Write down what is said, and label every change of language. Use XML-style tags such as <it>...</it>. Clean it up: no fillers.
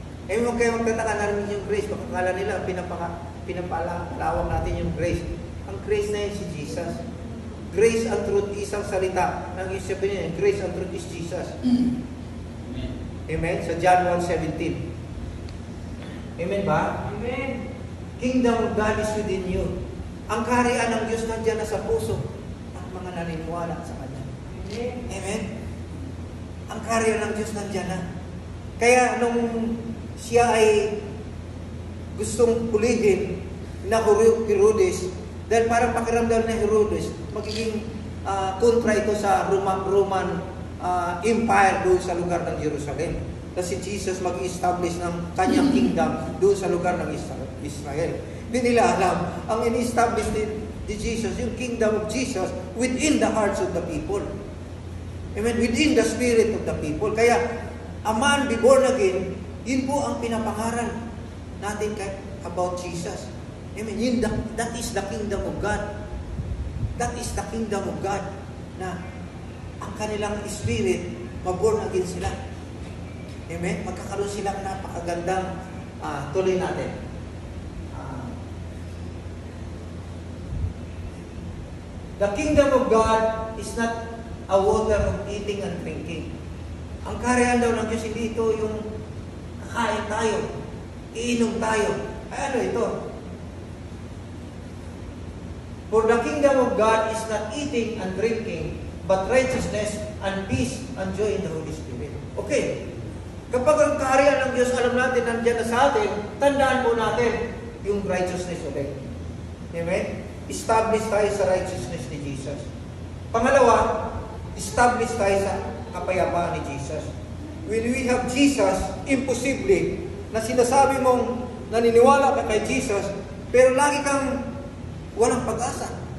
<tl>Eh, huwag kayo magtataka namin yung grace. Makakala nila, pinapalawak natin yung grace. Ang grace na yun si Jesus.</tl> <en>Grace and truth,</en> <tl>isang salita. Ang isipin niya,</tl> <en>grace and truth is Jesus.</en> <tl>Amen? Sa John 1:17. Amen ba? Amen.</tl> <en>Kingdom of God is within you.</en> <tl>Ang kaharian ng Diyos nandiyan na sa puso ng mga naniniwala sa Kanya. Amen. Amen? Ang kaharian ng Diyos nandiyan na. Kaya nung siya ay gustong pulihin na Herodes, dahil parang pakiramdam na Herodes, magiging kontra ito sa Roman Empire doon sa lugar ng Jerusalem. Kasi Jesus mag-establish ng kanyang kingdom doon sa lugar ng Israel. Hindi nila alam, ang in-establish ni Jesus, yung</tl> <en>kingdom of Jesus within the hearts of the people. Amen? Within the spirit of the people. Kaya, a man be born again,</en> <tl>yun po ang pinapangaral natin</tl> <en>about Jesus. Amen? That is the kingdom of God. That is the kingdom of God</en> <tl>na ang kanilang spirit, maborn again sila.</tl> <en>Amen?</en> <tl>Magkakaroon silang napakagandang tuloy natin.</tl> <en>The kingdom of God is not a water of eating and drinking.</en> <tl>Ang kaharian daw ng Diyos, hindi ito yung kakain tayo, iinom tayo. Ay ano ito?</tl> <en>For the kingdom of God is not eating and drinking, but righteousness and peace and joy in the Holy Spirit. Okay.</en> <tl>Kapag ang kaharian ng Diyos, alam natin, nandiyan na sa atin, tandaan po natin yung righteousness ulit. Amen? Establish tayo sa righteousness ni Jesus. Pangalawa, establish tayo sa kapayapaan ni Jesus.</tl> <en>When we have Jesus,</en> <tl>imposible na sinasabi mong naniniwala ka kay Jesus, pero lagi kang walang pag-asa.</tl>